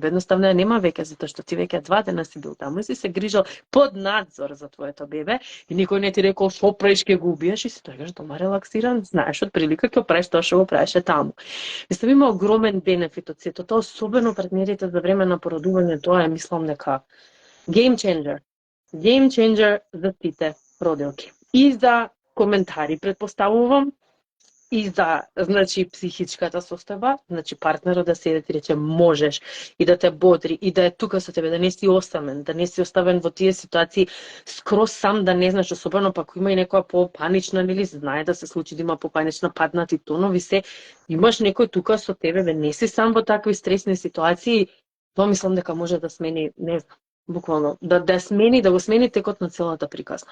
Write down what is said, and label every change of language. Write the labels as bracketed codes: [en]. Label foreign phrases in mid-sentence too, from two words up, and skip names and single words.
[mk] Едноставно ја нема веќе, затоа што ти веќе 2 дена си бил таму и си се грижал под надзор за твоето бебе и никој не ти рекол што правиш, ќе го убиеш и си тојгаш дома релаксиран, знаеш од прилика ќе правиш тоа што го правеше таму. Мислам има огромен бенефит од сето тоа, особено партнерите за време на породување, тоа е мислам дека [en] game changer. Game changer [mk] за сите родилки. И за коментари предпоставувам, и за, значи, психичката состојба, значи партнерот да седи ти рече можеш и да те бодри и да е тука со тебе, да не си осамен, да не си оставен во тие ситуации скроз сам, да не знаеш, особено пак има и некоја попанична, нели, знае да се случи да има попанична, паднати тонови, се имаш некој тука со тебе, не си сам во такви стресни ситуации, тоа мислам дека може да смени, не знам, буквално, да го смени текот на целата приказна.